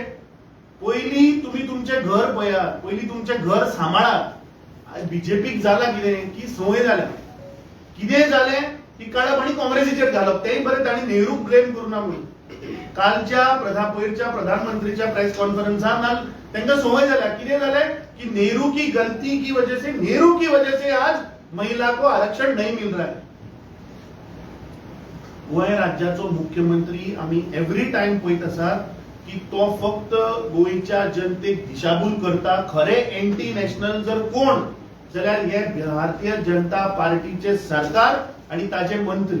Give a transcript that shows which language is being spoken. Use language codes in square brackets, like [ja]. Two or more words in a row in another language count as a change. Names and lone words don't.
[kok] पयलीं तुमी तुमचें घर पळयात, पयलीं तुमचें घर सांबाळात. बीजेपीक जाला कितें की संवय जाल्या. कितें जालें की काळप आनी काँग्रेसीचेर घालप. तेय बरें तांणी नेहरूक ब्लेम करूना म्हणून. कालच्या पयरच्या प्रधानमंत्रीच्या प्रेस कॉन्फरन्सान तांकां संवय जाल्या. कितें जालें की [hi] नेहरू की गलती की वजह से आज महिला को आरक्षण नहीं मिल रहा है. [kok] गोंय राज्याचो मुख्यमंत्री आमी [en] every time [kok] पळयत आसात की तो फक्त गोंयच्या जनतेक दिशाभूल करता. खरे [en] anti national [kok] जर कोण जाल्यार हे भारतीय जनता पार्टीचे सरकार आणि ताचे मंत्री.